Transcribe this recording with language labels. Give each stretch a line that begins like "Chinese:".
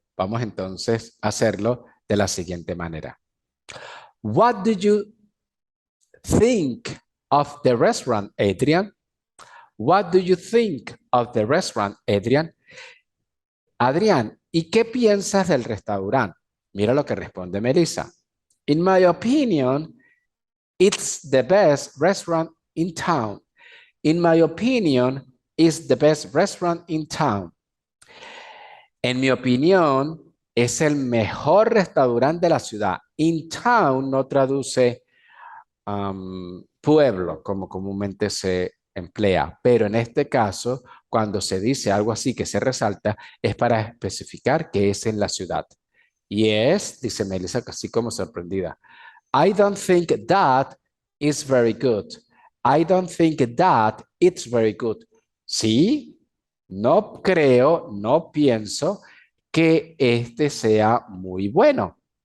Spanish: Vamos entonces a hacerlo de la siguiente manera.
English: What do you think of the restaurant, Adrian? What do you think of the restaurant, Adrian?
Spanish: Adrián, ¿y qué piensas del restaurante? Mira lo que responde Melissa.
English: In my opinion, it's the best restaurant in town. In my opinion, it's the best restaurant in town.
Spanish: En mi opinión, es el mejor restaurante de la ciudad.
English: In town
Spanish: no traduce pueblo, como comúnmente se emplea, pero en este caso, cuando se dice algo así que se resalta, es para especificar que es en la ciudad. Y es, dice Melissa, así como sorprendida.
English: I don't think that is very good. I don't think that it's very good.
Spanish: Sí, no creo, no pienso que este sea muy bueno.